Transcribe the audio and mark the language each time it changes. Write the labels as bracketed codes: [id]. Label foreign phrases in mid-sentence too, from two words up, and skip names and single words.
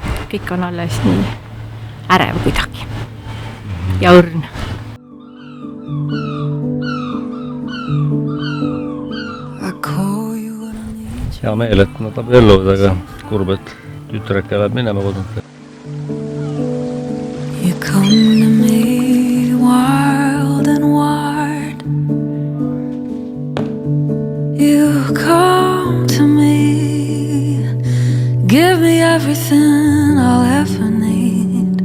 [et] kõik on alles nii ärev kuidagi ja õrn. Hea meel, et nad abielluvad, aga kurb, et tütreke läheb minema kodunt. [en] You come to me wild and wide. You come to me, give me everything I'll ever need.